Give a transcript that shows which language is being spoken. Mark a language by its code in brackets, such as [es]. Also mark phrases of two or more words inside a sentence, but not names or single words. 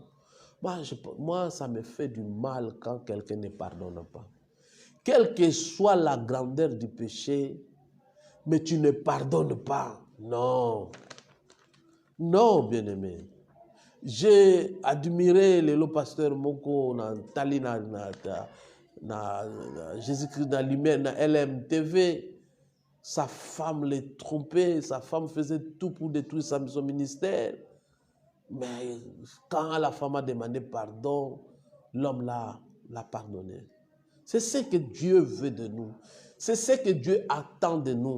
[fr] Moi, ça me fait du mal quand quelqu'un ne pardonne pas. Quelle que soit la grandeur du péché, mais tu ne pardonnes pas. Non. Non, bien-aimé. J'ai admiré le pasteur Moko na Talina na Jésus-Christ dans l'humain, na LMTV. Sa femme l'a trompé, sa femme faisait tout pour détruire son ministère. Mais quand la femme a demandé pardon, l'homme l'a pardonné. C'est ce que Dieu veut de nous. C'est ce que Dieu attend de nous.